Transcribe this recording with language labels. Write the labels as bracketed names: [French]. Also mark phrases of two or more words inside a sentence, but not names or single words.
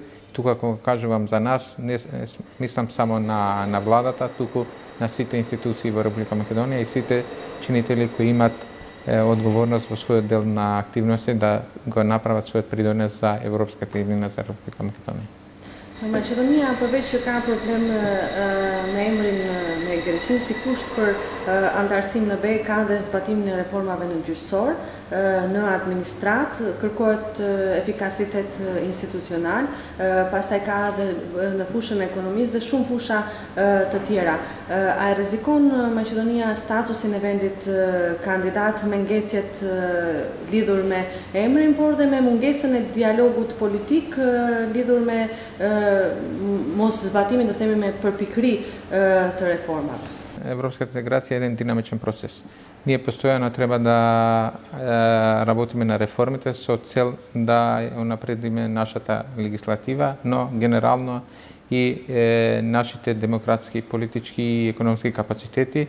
[Macedonian] Тука, кога кажувам за нас, не мислам само на владата, туку на сите институции во Република Македонија и сите чинители кои имат одговорност во својот дел на активности да го направат својот придонес за европската иднина за Република Македонија. [Albanian] Maqedonia përveç që ka problem me emrin me Greqinë si kusht për antarësinë në BE, ka dhe zbatimin e reformave në gjyqësor, në administrat, kërkohet efikasitet institucional, pastaj ka dhe në fushën e ekonomisë dhe shumë fusha të tjera. A e rrezikon Maqedonia statusin e vendit kandidat me ngecjet lidhur me emrin, por dhe me mungesën e dialogut politik lidhur me mos zbatimin, да themi, me përpikëri të reformave? [Macedonian] Европската интеграција е еден динамичен процес. Ние постојано треба да работиме на реформите со цел да унапредиме нашата легислатива, но генерално и нашите демократски, политички и економски капацитети.